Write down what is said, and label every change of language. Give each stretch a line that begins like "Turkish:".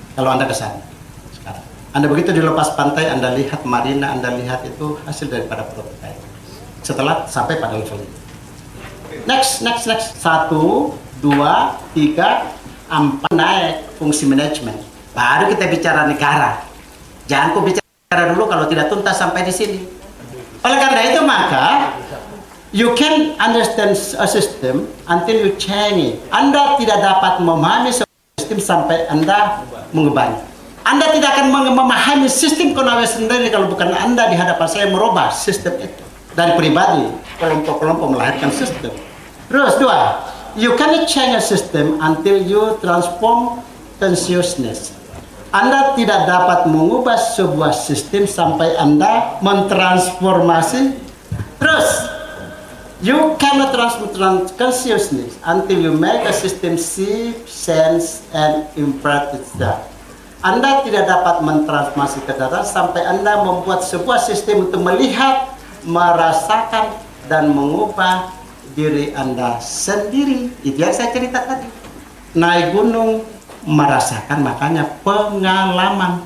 Indonesian: Kalau Anda ke sana sekarang, Anda begitu di lepas pantai, Anda lihat marina, Anda lihat itu hasil daripada prototipe. Setelah sampai pada level ini. Next. 1, 2, 3, 4 naik fungsi manajemen. Baru kita bicara negara. Jangan kau bicara dulu kalau tidak tuntas sampai di sini. Oleh karena itu maka
English: you can understand a system until you change it.
Indonesian: Anda tidak dapat memahami sistem sampai Anda mengubahnya. Anda tidak akan memahami sistem Konawe sendiri kalau bukan Anda di hadapan saya merubah sistem itu. Dari pribadi, kelompok-kelompok melahirkan sistem.
English: Terus 2, you cannot change a system until you transform consciousness.
Indonesian: Anda tidak dapat mengubah sebuah sistem sampai Anda mentransformasi.
English: Terus, you cannot transform consciousness until you make a system see, sense, and impart itself.
Indonesian: Anda tidak dapat mentransformasi kesadaran sampai Anda membuat sebuah sistem untuk melihat, merasakan, dan mengubah diri Anda sendiri. Itu yang saya cerita tadi. Naik gunung, merasakan, makanya pengalaman.